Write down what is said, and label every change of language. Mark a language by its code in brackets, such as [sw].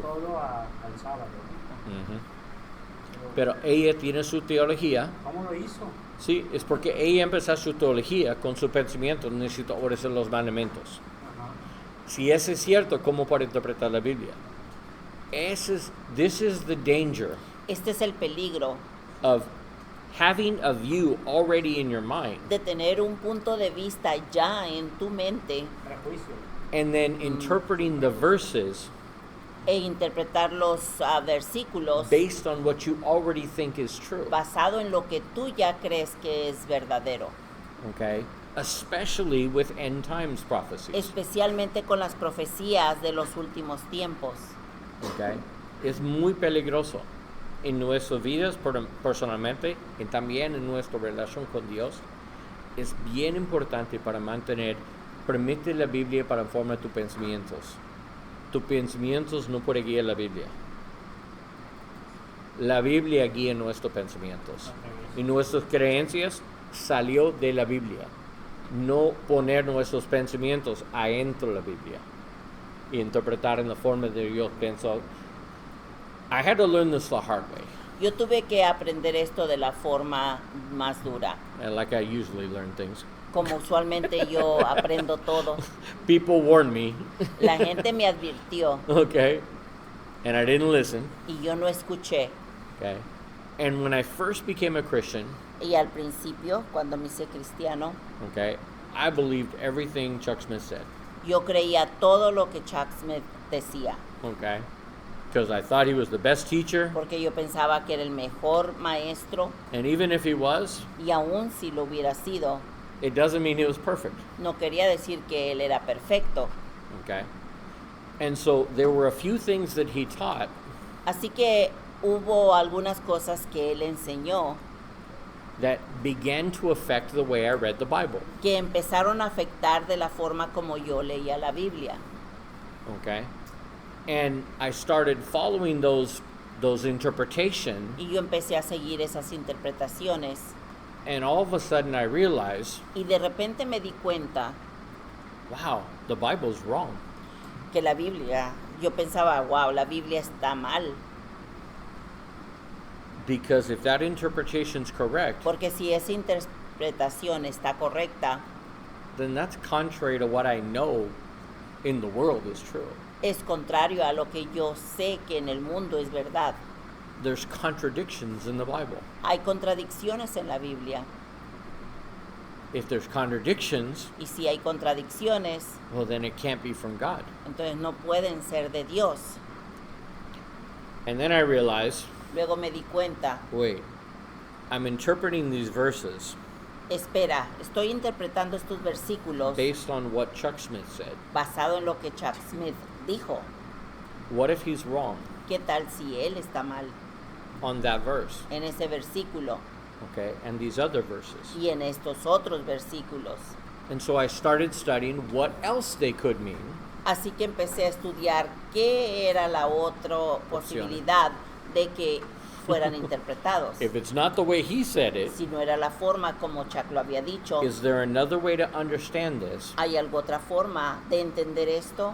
[es] todo al sábado, ¿no? Ujú. Pero ella tiene su teología. ¿Cómo lo hizo? Sí, es porque ella empezó su teología con su pensamiento, necesita obedecer los mandamientos. Ajá. Si eso es cierto, ¿cómo puede interpretar la Biblia? [en] This is the danger [es] Este es el peligro [en] of having a view already in your mind [es] de tener un punto de vista ya en tu mente Prejuicio. [en] and then interpreting the verses [es] e interpretar los versículos [en] based on what you already think is true. [es] basado en lo que tú ya crees que es verdadero, [en] Okay? Especially with end times prophecies. [es] especialmente con las profecías de los últimos tiempos. [en] Okay? [es] Es muy peligroso en nuestras vidas personalmente y también en nuestra relación con Dios. Es bien importante para mantener, permite la Biblia para formar tus pensamientos. Tus pensamientos no pueden guiar la Biblia. La Biblia guía nuestros pensamientos. Y nuestras creencias salió de la Biblia. No poner nuestros pensamientos adentro de la Biblia y interpretar en la forma de Dios pensó. [en] I had to learn this the hard way, [es] Yo tuve que aprender esto de la forma más dura, [en] and like I usually learn things. [es] como usualmente yo aprendo todo. [en] People warned me, [es] La gente me advirtió [en] okay, and I didn't listen, [es] y yo no escuché. [en] okay. And when I first became a Christian, [es] Y al principio, cuando me hice cristiano, [en] okay, I believed everything Chuck Smith said, [es] yo creía todo lo que Chuck Smith decía, [en] okay, because I thought he was the best teacher, [es] porque yo pensaba que era el mejor maestro, [en] and even if he was, [es] y aún si lo hubiera sido, [en] it doesn't mean he was perfect, [es] no quería decir que él era perfecto. [en] okay. And so there were a few things that he taught [es] Así que hubo algunas cosas que él enseñó [en] that began to affect the way I read the Bible. [es] que empezaron a afectar de la forma como yo leía la Biblia. [en] Okay, and I started following those interpretations, [es] Y yo empecé a seguir esas interpretaciones. [en] and all of a sudden I realized, [es] Y de repente me di cuenta [en] wow, the Bible's wrong. [es] que la Biblia, yo pensaba, wow, la Biblia está mal. [en] Because if that interpretation's correct, [es] Porque si esa interpretación está correcta, [en] then that's contrary to what I know in the world is true. [es] es contrario a lo que yo sé que en el mundo es verdad. [en] There's contradictions in the Bible. [es] Hay contradicciones en la Biblia. [en] If there's contradictions, [es] Y si hay contradicciones, [en] well, then it can't be from God. [es] entonces no pueden ser de Dios. [en] And then I realized, [es] Luego me di cuenta, [en] wait, I'm interpreting these verses [es] espera, estoy interpretando estos versículos [en] based on what Chuck Smith said. [es] basado en lo que Chuck Smith dijo. [en] What if he's wrong [es] ¿Qué tal si él está mal [en] on that verse? [es] en ese versículo [en] Okay, and these other verses. [es] y en estos otros versículos? [en] And so I started studying what else they could mean. [es] Así que empecé a estudiar qué era la otra posibilidad de que fueran interpretados. [en] If it's not the way he said it, [es] Si no era la forma como Chuck lo había dicho, [en] is there another way to understand this [es] ¿hay alguna otra forma de entender esto